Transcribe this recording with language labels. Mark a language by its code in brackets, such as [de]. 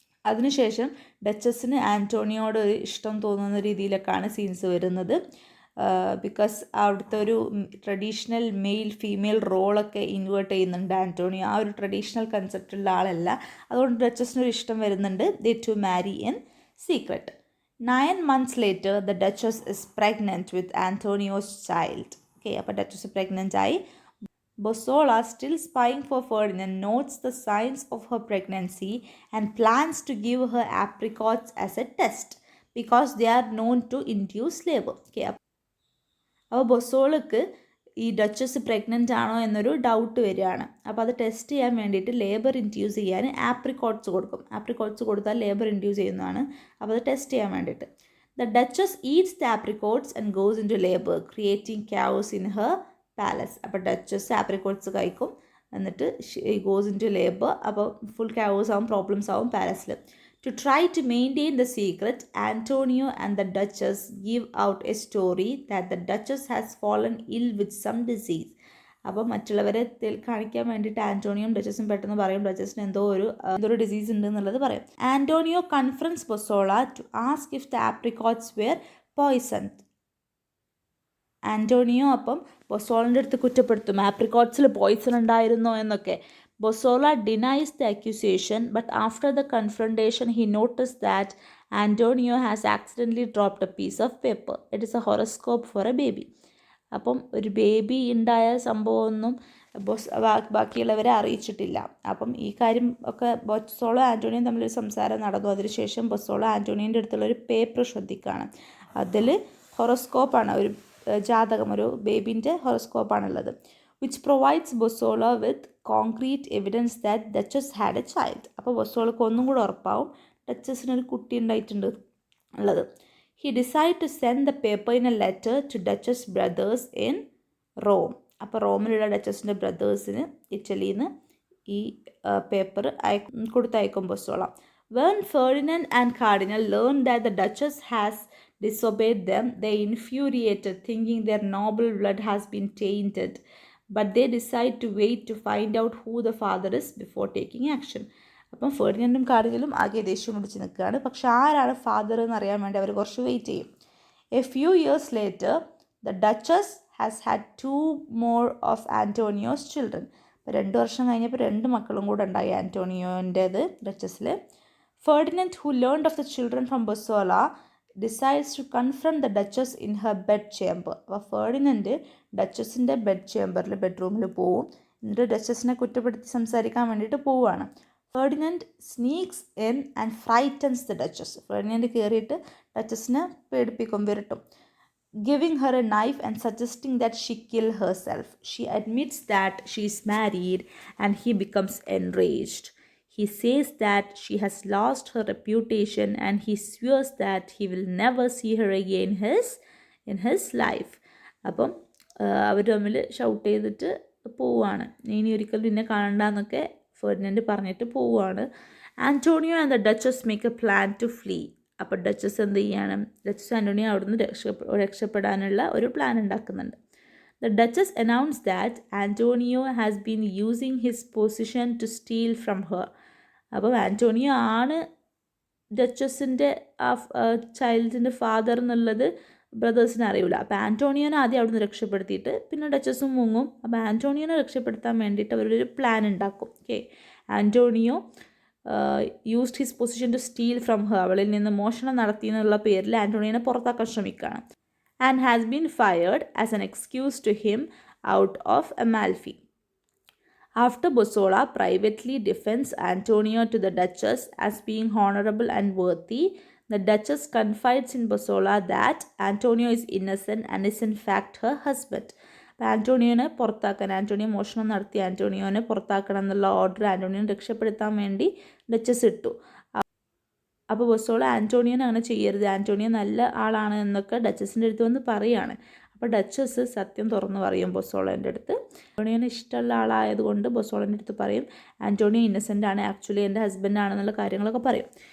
[ml] അതിനുശേഷം ഡച്ചസിന് ആൻറ്റോണിയോട് ഒരു ഇഷ്ടം തോന്നുന്ന രീതിയിലൊക്കെയാണ് സീൻസ് വരുന്നത്. ബിക്കോസ് അവിടുത്തെ ഒരു ട്രഡീഷണൽ മെയിൽ ഫീമെയിൽ റോളൊക്കെ ഇൻവേർട്ട് ചെയ്യുന്നുണ്ട് ആൻറ്റോണിയോ. ആ ഒരു ട്രഡീഷണൽ കൺസെപ്റ്റുള്ള ആളല്ല. അതുകൊണ്ട് ഡച്ചസിനൊരു ഇഷ്ടം വരുന്നുണ്ട്. [en] The two marry in secret. 9 months later, the Duchess is pregnant with Antonio's child. [ml] Okay, അപ്പോൾ ഡച്ചസ് പ്രഗ്നൻ്റ് ആയി. [en] Bossola, still spying for Ferdinand, notes the signs of her pregnancy and plans to give her apricots as a test because they are known to induce labor. [ml] Okay, അപ്പോൾ ബൊസോളക്ക് ഈ duchess pregnant ആണോ എന്നൊരു doubt വരികയാണ്. അപ്പോൾ അത് test ചെയ്യാൻ വേണ്ടിയിട്ട് labour induce ചെയ്യാൻ ആപ്രിക്കോട്ട്സ് കൊടുക്കും. ആപ്രിക്കോട്ട്സ് കൊടുത്താൽ ലേബർ ഇൻഡ്യൂസ് ചെയ്യുന്നതാണ്. അപ്പോൾ അത് ടെസ്റ്റ് ചെയ്യാൻ വേണ്ടിയിട്ട് [en] The Duchess eats the apricots and goes into labour, creating chaos in her palace. [ml] അപ്പോൾ ഡച്ചസ് ആപ്രിക്കോട്ട്സ് കഴിക്കും, എന്നിട്ട് [en] Goes into labour. [ml] അപ്പോൾ ഫുൾ ക്യാവോസ് ആവും, പ്രോബ്ലംസ് ആവും പാലസിൽ. [en] To try to maintain the secret, Antonio and the Duchess give out a story that the Duchess has fallen ill with some disease. [ml] അപ്പോൾ മറ്റുള്ളവരെ കാണിക്കാൻ വേണ്ടിയിട്ട് ആൻറ്റോണിയും ഡച്ചസും പെട്ടെന്ന് പറയും ഡച്ചസിന് എന്തോ ഒരു ഡിസീസ് ഉണ്ട് എന്നുള്ളത് പറയും. [en] Antonio confronts Bosola to ask if the apricots were poison. [ml] Antonio അപ്പം ബൊസോളിൻ്റെ അടുത്ത് കുറ്റപ്പെടുത്തും, ആപ്രിക്കോട്ട്സിൽ പോയ്സൺ ഉണ്ടായിരുന്നോ എന്നൊക്കെ. [en] Bossola denies the accusation, but after the confrontation, he noticed that Antonio has accidentally dropped a piece of paper. It is a horoscope for a baby. [ml] അപ്പം ഒരു baby ഉണ്ടായ സംഭവമൊന്നും ബാക്കിയുള്ളവരെ അറിയിച്ചിട്ടില്ല. അപ്പം ഈ കാര്യം ഒക്കെ ബൊസോള ആൻറ്റോണിയും തമ്മിലൊരു സംസാരം നടന്നു. അതിനുശേഷം ബൊസോള ആൻറ്റോണിയൻ്റെ അടുത്തുള്ളൊരു പേപ്പർ ശ്രദ്ധിക്കുകയാണ്. അതിൽ ഹൊറോസ്കോപ്പാണ്, ഒരു ജാതകം, ഒരു ബേബിൻ്റെ ഹൊറോസ്കോപ്പാണുള്ളത്. [en] which provides Bossola with concrete evidence that Duchess had a child. [ml] അപ്പോൾ ബൊസോളക്ക് ഒന്നും കൂടെ ഉറപ്പാവും ഡച്ചസിനൊരു കുട്ടി ഉണ്ടായിട്ടുണ്ട് ഉള്ളത്. [en] He decided to send the paper in a letter to Duchess brothers in Rome. [ml] അപ്പോൾ റോമിലുള്ള ഡച്ചസിൻ്റെ ബ്രദേഴ്സിന് ഇറ്റലിയിൽ നിന്ന് ഈ paper കൊടുത്തയക്കും ബൊസോള. [en] When Ferdinand and Cardinal learned that the Duchess has disobeyed them, they infuriated, thinking their noble blood has been tainted. But they decide to wait to find out who the father is before taking action. [ml] അപ്പം ഫെർഡിനൻഡും കാർഡിനലും ആകെ ദേഷ്യം പിടിച്ച് നിൽക്കുകയാണ്. പക്ഷെ ആരാണ് father എന്ന് അറിയാൻ വേണ്ടി അവർ കുറച്ച് വെയിറ്റ് ചെയ്യും. [en] A few years later the Duchess has had 2 more of Antonio's children. [ml] അപ്പോൾ 2 വർഷം കഴിഞ്ഞപ്പോൾ 2 മക്കളും കൂടെ ഉണ്ടായി ആൻറ്റോണിയോൻ്റേത് ഡച്ചസിൽ. [en] Ferdinand who learned of the children from Bosola decides to confront the Duchess in her bed chamber. [ml] അപ്പോൾ ഫെർഡിനൻഡ് ഡച്ചസിൻ്റെ ബെഡ്റൂമിൽ പോവും. എന്നിട്ട് ഡച്ചസിനെ കുറ്റപ്പെടുത്തി സംസാരിക്കാൻ വേണ്ടിയിട്ട് പോവുകയാണ്. Ferdinand [en] Sneaks in and frightens the Duchess. [ml] Ferdinand കയറിയിട്ട് ഡച്ചസിനെ പേടിപ്പിക്കും, വിരട്ടും. Giving her A knife and suggesting that she kill herself. [en] She admits that she is married and he becomes enraged. He says that she has lost her reputation and he swears that he will never see her again in his life. [ml] അപ്പം അവർ തമ്മിൽ shout ചെയ്തിട്ട് പോവുകയാണ്. ഇനി ഒരിക്കലും പിന്നെ കാണണ്ടെന്നൊക്കെ Ferdinand പറഞ്ഞിട്ട് പോവുകയാണ്. [en] Antonio and the Duchess make a plan to flee. [ml] അപ്പോൾ ഡച്ചസ് എന്ത് ചെയ്യാണ്? ഡച്ചസ് ആൻറ്റോണിയോ അവിടുന്ന് രക്ഷപ്പെടാനുള്ള ഒരു പ്ലാൻ ഉണ്ടാക്കുന്നുണ്ട്. [en] The Duchess announced that Antonio has been using his position to steal from her. [ml] അപ്പോൾ ആൻറ്റോണിയോ ആണ് ഡച്ചസിൻ്റെ ചൈൽഡിൻ്റെ ഫാദർ എന്നുള്ളത് ബ്രദേഴ്സിന് അറിയില്ല. അപ്പോൾ ആൻറ്റോണിയോനെ ആദ്യം അവിടുന്ന് രക്ഷപ്പെടുത്തിയിട്ട് പിന്നെ ഡച്ചസും മുങ്ങും. അപ്പോൾ ആൻറ്റോണിയോനെ രക്ഷപ്പെടുത്താൻ വേണ്ടിയിട്ട് അവരൊരു പ്ലാൻ ഉണ്ടാക്കും. [en] Okay, Antonio used his position to steal from her. [ml] അവളിൽ നിന്ന് മോഷണം നടത്തി എന്നുള്ള പേരിൽ ആൻറ്റോണിയോനെ പുറത്താക്കാൻ ശ്രമിക്കുകയാണ്. [en] And has been fired as an excuse to him out of Amalfi. After Bossola privately defends Antonio to the Duchess as being honorable and worthy, the Duchess confides in Bossola that Antonio is innocent and is in fact her husband. [ml] ആൻറ്റോണിയോനെ പുറത്താക്കാൻ, Antonio മോഷണം നടത്തി ആൻറ്റോണിയോനെ പുറത്താക്കണം എന്നുള്ള order ആൻറ്റോണിയോനെ രക്ഷപ്പെടുത്താൻ വേണ്ടി duchess ഇട്ടു. അപ്പോൾ ബൊസോള ആൻറ്റോണിയോനെ അങ്ങനെ ചെയ്യരുത്, ആൻറ്റോണിയോ നല്ല ആളാണ് എന്നൊക്കെ ഡച്ചസിൻ്റെ അടുത്ത് വന്ന് പറയുകയാണ്. അപ്പോൾ ഡച്ചസ് സത്യം തുറന്ന് പറയും ബൊസോളേൻ്റെ അടുത്ത്. ആൻറ്റോണിയോനെ ഇഷ്ടമുള്ള ആളായതുകൊണ്ട് ബൊസോളേൻ്റെ അടുത്ത് പറയും ആൻറ്റോണിയോ ഇന്നസെൻ്റ് ആണ്, ആക്ച്വലി എൻ്റെ ഹസ്ബൻഡ് ആണെന്നുള്ള കാര്യങ്ങളൊക്കെ പറയും.